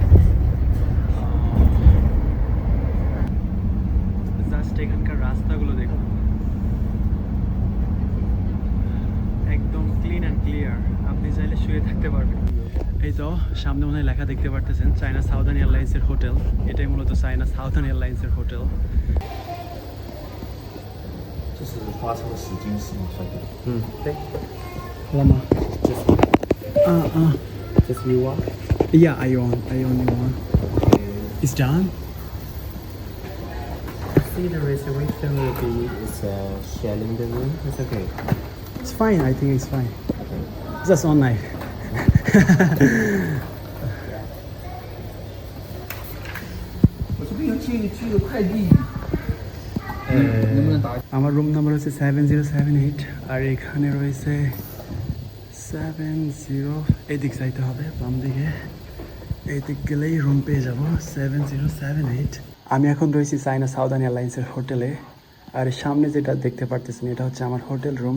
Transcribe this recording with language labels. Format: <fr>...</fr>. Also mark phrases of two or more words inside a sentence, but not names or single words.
<bn>জাস্ট এখানকার রাস্তাগুলো দেখুন, একদম</bn> <en>clean and clear,</en> <bn>আপনি চাইলে শুয়ে থাকতে পারবেন। এই তো সামনে মনে হয় লেখা দেখতে পারতেছেন চায়না সাউদার্ন এয়ারলাইন্সের হোটেল। এটাই মূলত চায়না সাউদার্ন এয়ারলাইন্সের হোটেল।</bn> <zh>这是发车时间是吗？帅哥，对。好了吗？这是</zh> <en>you are。 Yeah, I only want. It's done? See the reservation will be is sharing the room. It's okay. It's fine, I think it's fine. Just one night.</en> <zh>我这边有寄个快递。能不能打？</zh> <bn>আমার রুম নাম্বার হচ্ছে 7078, আর এখানে রয়েছে 70। এদিক যাইতে হবে, বাম দিকে। এইদিক গেলেই রুম পেয়ে যাব 7078। আমি এখন রয়েছি চায়না সাউদার্ন এয়ারলাইন্সের হোটেলে। আর সামনে যেটা দেখতে পারতেছেন এটা হচ্ছে আমার হোটেল রুম।</bn>